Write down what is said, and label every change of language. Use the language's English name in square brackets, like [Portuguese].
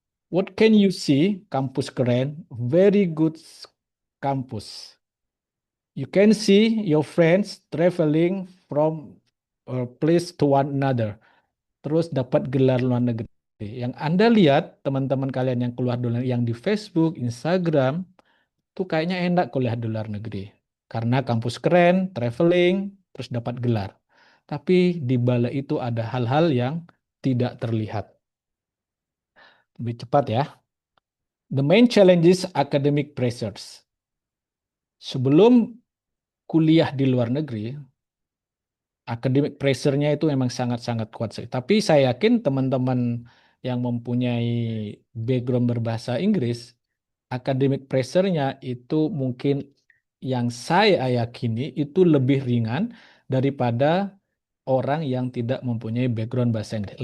[English] What can you see? [Indonesian] Kampus keren, [English] very good campus. You can see your friends traveling from a place to one another. [Indonesian] Terus dapat gelar luar negeri. Yang Anda lihat, teman-teman kalian yang keluar dulu, yang di Facebook, Instagram, tuh kayaknya enak kuliah di luar negeri. Karena kampus keren, traveling, terus dapat gelar. Tapi di balik itu ada hal-hal yang tidak terlihat. Lebih cepat ya. [English] The main challenge is academic pressures. [Indonesian] Sebelum kuliah di luar negeri, academic pressure-nya itu memang sangat-sangat kuat sih. Tapi saya yakin teman-teman yang mempunyai background berbahasa Inggris, academic pressure-nya itu mungkin yang saya yakini itu lebih ringan daripada orang yang tidak mempunyai background bahasa Inggris.